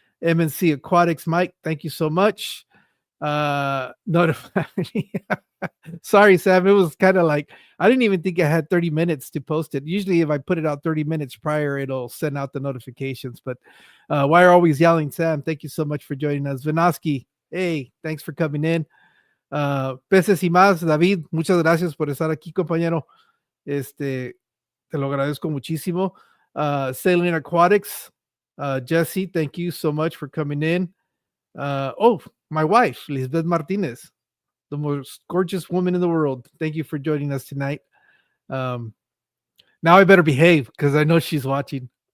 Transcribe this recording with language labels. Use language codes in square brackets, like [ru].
[en] MNC Aquatics Mike, thank you so much. Notify me. Sorry, Sam. It was kind of like I didn't even think I had 30 minutes to post it. Usually, if I put it out 30 minutes prior, it'll send out the notifications. But why are always yelling, Sam? Thank you so much for joining us. Vinoski, hey, thanks for coming in. [es] Peces y más, David, muchas gracias por estar aquí, compañero. Te lo agradezco muchísimo. [en] Saline Aquatics, Jesse, thank you so much for coming in. My wife, Lisbeth Martinez, the most gorgeous woman in the world. Thank you for joining us tonight. Now I better behave because I know she's watching.